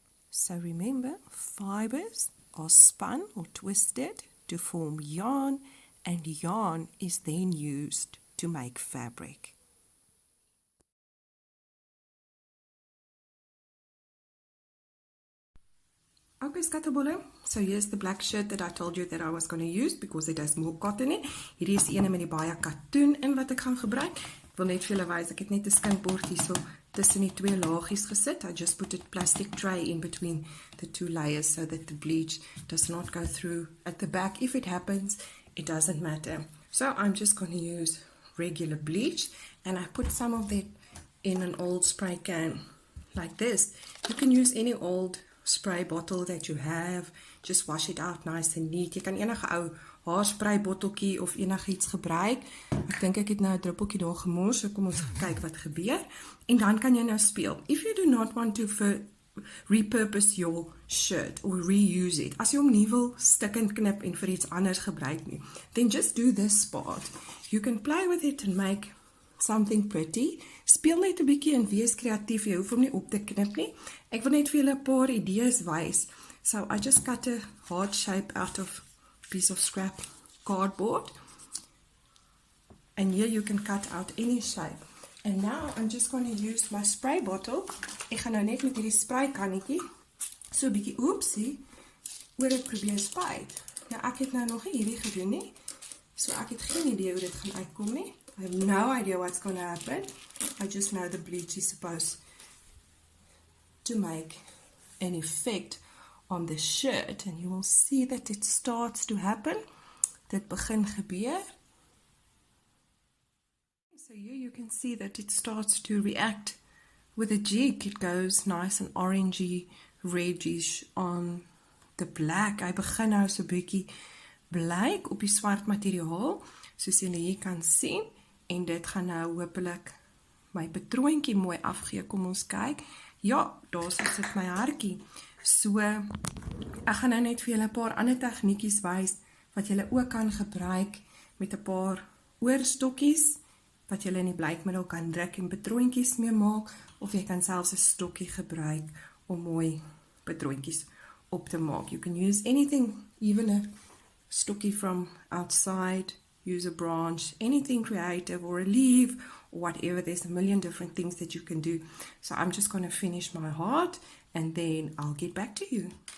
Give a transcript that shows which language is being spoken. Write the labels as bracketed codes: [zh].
[en] So remember, fibers are spun or twisted to form yarn, and yarn is then used to make fabric. Okay, scatterbolle, so here's the black shirt that I told you that I was going to use because it has more cotton in. [af] Hierdie is ene met die baie katoen in wat ek gaan gebruik. Ek wil net vir julle wys, ek het net 'n skinkbord hierso tussen die 2 laagies gesit. [en] I just put a plastic tray in between the 2 layers so that the bleach does not go through at the back. If it happens, it doesn't matter. So I'm just going to use regular bleach, and I put some of it in an old spray can like this. You can use any old spray bottle that you have. Just wash it out nice and neat. [af] Jy kan enige ou haarspray botteltjie of enigiets gebruik. Ek dink ek het nou 'n druppeltjie daar gemors, so kom ons kyk wat gebeur. En dan kan jy nou speel. [en] If you do not want to repurpose your shirt or reuse it, [af] as jy hom nie wil stik en knip en vir iets anders gebruik nie, [en] then just do this part. You can play with it and make something pretty. [af] Speel net 'n bietjie en wees kreatief. Jy hoef hom nie op te knip nie. Ek wil net vir julle 'n paar idees wys. [en] So I just cut a heart shape out of a piece of scrap cardboard. And here you can cut out any shape. And now I'm just going to use my spray bottle. [af] Ek gaan nou net met hierdie spray kannetjie so 'n bietjie oopsie oor dit probeer spuit. Nou ek het nou nog nie hierdie gedoen nie. So ek het geen idee hoe dit gaan uitkom nie. [en] I have no idea what's going to happen. I just know the bleach is supposed to make an effect on the shirt, and you will see that it starts to happen. [af] Dit begin gebeur. [en] So here you can see that it starts to react with a jig. It goes nice and orangey, reddish on the black. [af] Hy begin nou so 'n bietjie blyk op die swart materiaal, soos julle hier kan sien, en dit gaan nou hopelik my patroontjie mooi afgee. Kom ons kyk. Ja, daar sit my hartjie. So, ek gaan nou net vir julle 'n paar ander tegnietjies wys, wat julle ook kan gebruik met 'n paar oorstokkies, wat julle in die bleikmiddel kan druk en patroontjies mee maak, of jy kan selfs 'n stokkie gebruik om mooi patroontjies op te maak. [en] You can use anything, even a stokkie from outside, use a branch, anything creative, or a leaf, or whatever. There's a million different things that you can do. So I'm just going to finish my heart, and then I'll get back to you.